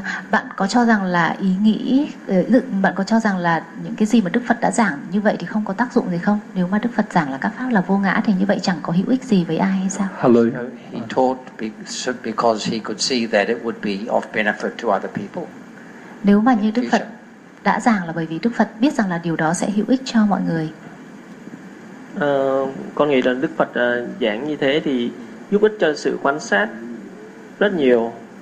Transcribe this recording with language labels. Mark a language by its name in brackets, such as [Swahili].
[Vietnamese] Bạn có cho rằng là ý nghĩ bạn có cho rằng là những cái gì mà Đức Phật đã giảng như vậy thì không có tác dụng gì không? Nếu mà Đức Phật giảng là các pháp là vô ngã thì như vậy chẳng có hữu ích gì với ai hay sao? [English] Hello. He taught because he could see that it would be of benefit to other people. [Vietnamese] Nếu mà như Đức Phật đã giảng là bởi vì Đức Phật biết rằng là điều đó sẽ hữu ích cho mọi người. Con nghĩ là Đức Phật giảng như thế thì giúp ích cho sự quan sát rất nhiều.